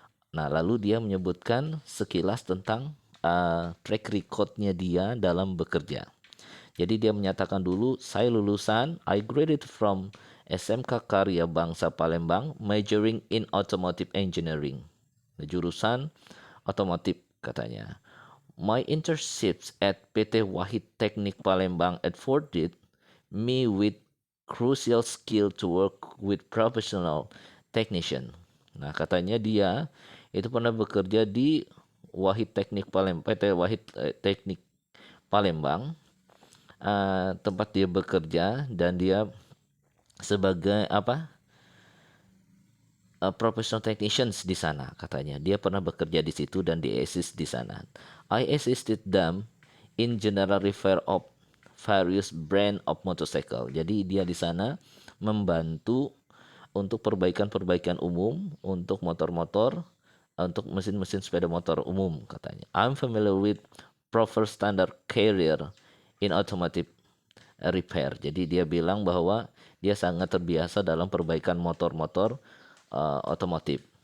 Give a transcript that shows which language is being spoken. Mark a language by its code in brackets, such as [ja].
[id] Nah, lalu dia menyebutkan sekilas tentang track record-nya dia dalam bekerja. Jadi dia menyatakan dulu, saya lulusan, [en] I graduated from SMK Karya Bangsa Palembang, majoring in automotive engineering. [id] Jurusan otomotif katanya. [en] My internships at PT Wahid Teknik Palembang afforded me with crucial skill to work with professional technician. [id] Nah, katanya dia itu pernah bekerja di Wahid Teknik Palembang, PT Wahid Teknik Palembang, tempat dia bekerja, dan dia sebagai professional technicians di sana. Katanya dia pernah bekerja di situ dan di assist di sana. [en] I assisted them in general repair of various brand of motorcycle. [id] Jadi dia di sana membantu untuk perbaikan-perbaikan umum untuk motor-motor, untuk mesin-mesin sepeda motor umum katanya. [en] I'm familiar with proper standard carrier in automotive repair. [id] Jadi dia bilang bahwa dia sangat terbiasa dalam perbaikan motor-motor otomotif.